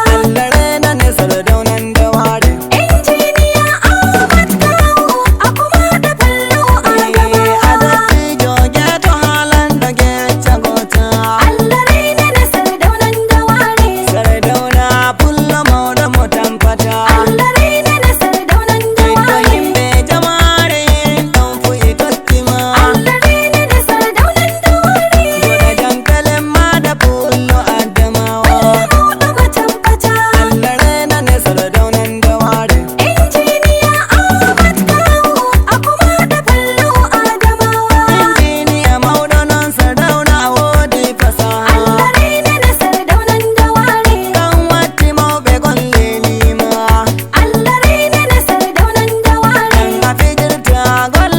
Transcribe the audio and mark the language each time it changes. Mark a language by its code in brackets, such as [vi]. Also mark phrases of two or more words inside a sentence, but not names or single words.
[ha] Allah raina ne sardaunan daware. Injiniya Ahmad Kawu, Akuma da Bello Eh, Adamawa. [ff] a dattijo geto halan da gecce gota. [ha] Allah raina ne sardaunan daware. [ff] Sardauna pulla mauda mo tampata. [ha] Allah raina ne sardaunan Ito daware. [ff] himɓe jamare en ɗon fu e tokkima. [ha] Allah raina ne sardaunan daware. [ff] Goɗa jam pelem ma da pullo Adamawa. Allah maudu matabbata. [ha] Allah raina ne sardaunan daware. Injiniya Ahmad Kawu, Akuma da Bello Adamawa. [ff] Injiniya mauɗo non Sardauna a wodi fasaha. [ha] Allah raina ne sardaunan daware. [ff] Kan watti mauɓe golle nima. [ha] Allah raina ne sardaunan daware. [ff] Kan a fijirta golle